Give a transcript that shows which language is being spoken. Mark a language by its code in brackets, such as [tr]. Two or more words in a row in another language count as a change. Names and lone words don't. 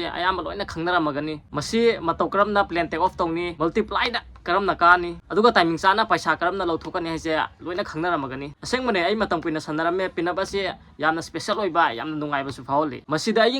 [mni] ayamba loina khangnaramagani masi matau karamna [en] plane take off [mni] tawni multiply da karamna kani aduga timing chana paisa karamna lauthokani haise loina khangnaramagani asengmane ai matam kuina sanarame pinabasi yamna special oiba yamna nungai basu fauli masida ai